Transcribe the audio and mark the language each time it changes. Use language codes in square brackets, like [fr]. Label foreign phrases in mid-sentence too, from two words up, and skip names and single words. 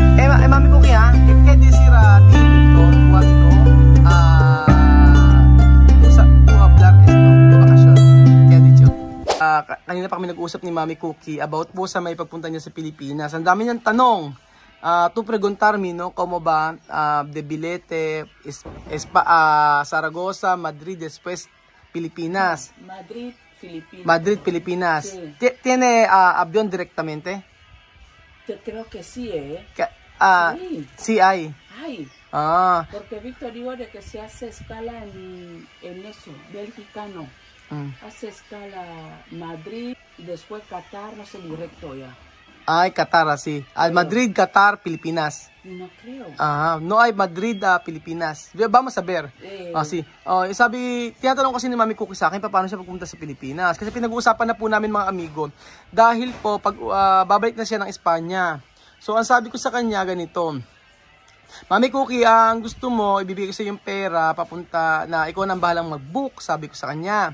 [es] Mami Cookie, ¿qué decir a ti, Victor, cuando tú hablar esto de bakasyon? ¿Qué ha dicho? [tl] Kanina pa kami nag-uusap ni Mami Cookie about po sa may pagpunta niya sa Pilipinas. Ang dami niyang tanong. [es] Tú preguntarme, no, cómo va de billete, Zaragoza, Madrid, después Pilipinas. Madrid, Filipinas. Madrid, Pilipinas. Sí. ¿Tiene avión directamente? Creo que sí, ¿eh? Sí. Sí hay. Ay, porque Víctor dijo de que se hace escala en eso, belgicano. Hace escala Madrid y después Qatar, no sé, directo ya. Ay, Qatar, así. Al Madrid, Qatar, Pilipinas. No creo. No hay Madrid, Pilipinas. Vamos a ver. Sí. [tl] Sabi, tinatanong kasi ni Mami Cookie sa akin, paano siya pupunta sa Pilipinas? Kasi pinag-uusapan na po namin mga amigo. Dahil po, pag babalik na siya ng Espanya. So, ang sabi ko sa kanya, ganito. Mami Cookie, ang gusto mo, ibibigay ko sa yung pera, papunta na ikaw nang bahalang mag-book, sabi ko sa kanya.